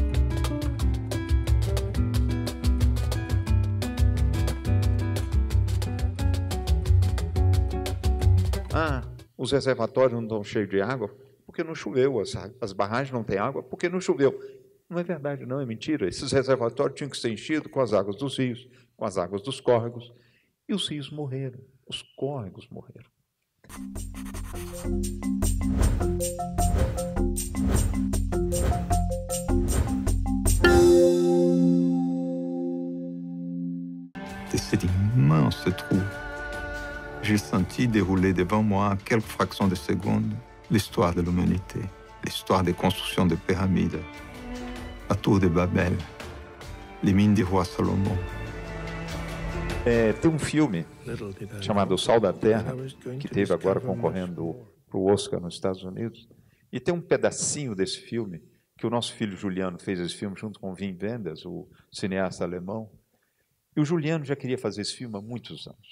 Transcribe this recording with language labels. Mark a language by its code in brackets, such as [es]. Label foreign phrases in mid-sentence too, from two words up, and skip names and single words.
[pt] Os reservatórios não estão cheios de água porque não choveu. As barragens não têm água porque não choveu. Não é verdade, não, é mentira. Esses reservatórios tinham que ser enchidos com as águas dos rios, com as águas dos córregos. E os rios morreram, os córregos morreram. [fr] De cet immense trou, j'ai senti dérouler devant moi, à quelques fractions de secondes, l'histoire de l'humanité, l'histoire des constructions de pyramides, la tour de Babel, les mines du roi Salomon. [pt] Tem um filme chamado O Sal da Terra, que teve agora concorrendo para o Oscar nos Estados Unidos, e tem um pedacinho desse filme, que o nosso filho Juliano fez esse filme junto com Wim Wenders, o cineasta alemão, e o Juliano já queria fazer esse filme há muitos anos.